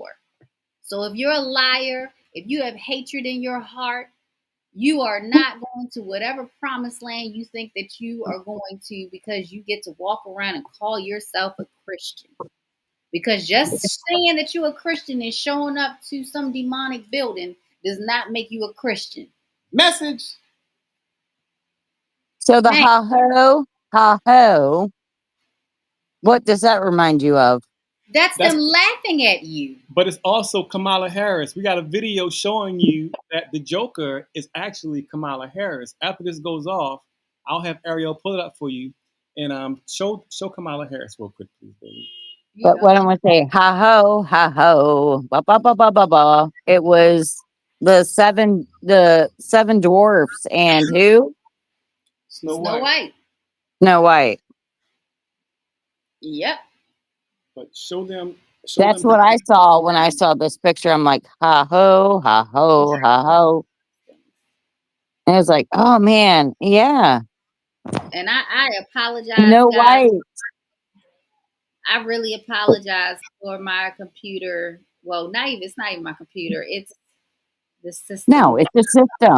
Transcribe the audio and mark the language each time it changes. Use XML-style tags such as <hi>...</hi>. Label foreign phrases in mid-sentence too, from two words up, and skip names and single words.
<en>So if you're a liar, if you have hatred in your heart, you are not going to whatever promised land you think that you are going to, because you get to walk around and call yourself a Christian. Because just saying that you're a Christian and showing up to some demonic building does not make you a Christian. Message. So the ha ho, what does that remind you of? That's them laughing at you. But it's also Kamala Harris. We got a video showing you that the Joker is actually Kamala Harris. After this goes off, I'll have Ariel pull it up for you and show Kamala Harris real quick, please, baby. But what I'm gonna say, ha ho, ba ba ba ba ba ba. It was the seven dwarfs and who? Snow White. Snow White. Yep. But show them. That's what I saw when I saw this picture. I'm like, ha ho, ha ho, ha ho. And I was like, oh man, yeah. And I apologize. No guys. White. I really apologize for my computer. Well, it's not even my computer. It's the system. No, it's the system.</en>